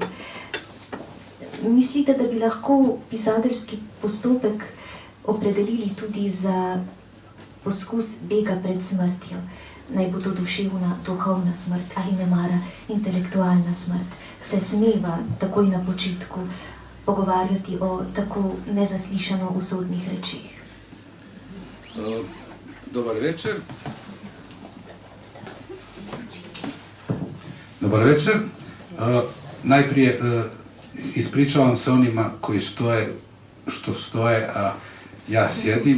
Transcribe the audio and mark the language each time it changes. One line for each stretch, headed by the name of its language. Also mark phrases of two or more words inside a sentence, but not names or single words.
Slovenian: Mislite, da bi lahko pisateljski postopek opredelili tudi za poskus bega pred smrtjo? Naj bo to duševna, duhovna smrt ali nemara intelektualna smrt. Se smeva takoj na početku pogovarjati o tako nezaslišano usodnih rečih.
Croatian: Dobar večer. Dobar večer. Najprije ispričavam se onima koji što stoje, a ja sjedim.